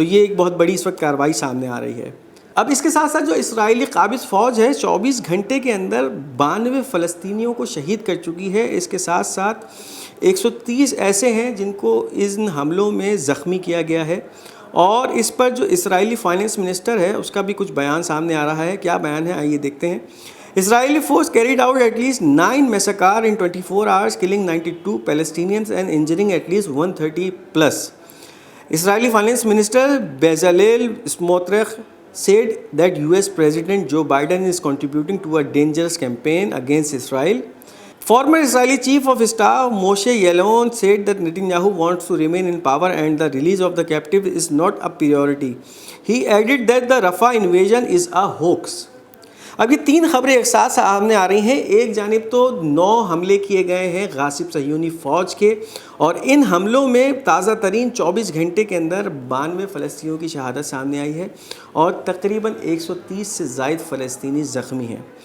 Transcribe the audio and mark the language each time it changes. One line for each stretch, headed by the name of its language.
Urdu: تو یہ ایک بہت بڑی اس وقت کارروائی سامنے آ رہی ہے. اب اس کے ساتھ ساتھ جو اسرائیلی قابض فوج ہے 24 گھنٹے کے اندر 92 فلسطینیوں کو شہید کر چکی ہے. اس کے ساتھ ساتھ 130 ایسے ہیں جن کو ان حملوں میں زخمی کیا گیا ہے. اور اس پر جو اسرائیلی فائننس منسٹر ہے اس کا بھی کچھ بیان سامنے آ رہا ہے. کیا بیان ہے آئیے دیکھتے ہیں.
English: Israeli force carried out at least 9 massacres in 24 hours, killing 92 Palestinians and injuring at least 130 plus. Israeli Finance Minister Bezalel Smotrich said that US President Joe Biden is contributing to a dangerous campaign against Israel. Former Israeli Chief of Staff Moshe Yaalon said that Netanyahu wants to remain in power and the release of the captive is not a priority. He added that the Rafah invasion is a hoax.
Urdu: اب یہ 3 خبریں ایک ساتھ سامنے آ رہی ہیں. ایک جانب تو 9 حملے کیے گئے ہیں غاصب صہیونی فوج کے, اور ان حملوں میں تازہ ترین 24 گھنٹے کے اندر 92 فلسطینیوں کی شہادت سامنے آئی ہے اور تقریباً 130 سے زائد فلسطینی زخمی ہیں.